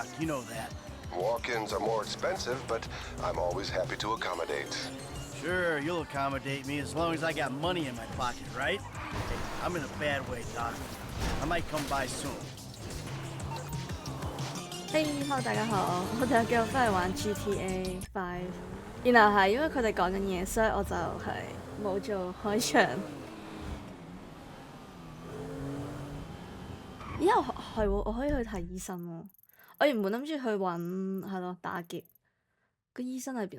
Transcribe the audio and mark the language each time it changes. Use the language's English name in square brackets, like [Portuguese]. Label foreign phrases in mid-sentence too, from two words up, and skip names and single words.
[English] You know that. Walk-ins are more expensive, but I'm always happy to accommodate. Sure, you'll accommodate me as long as I got money in my pocket, right? Hey, I'm in a bad way, Doc. I might come by soon. Hey, hello [Cantonese] 大家好，我哋又繼續翻嚟玩 GTA 5，然後係因為佢哋講緊嘢，所以我就係冇做開場。咦？係喎，我可以去睇醫生喎。我原本諗住去揾係咯打劫，個醫生喺邊啊？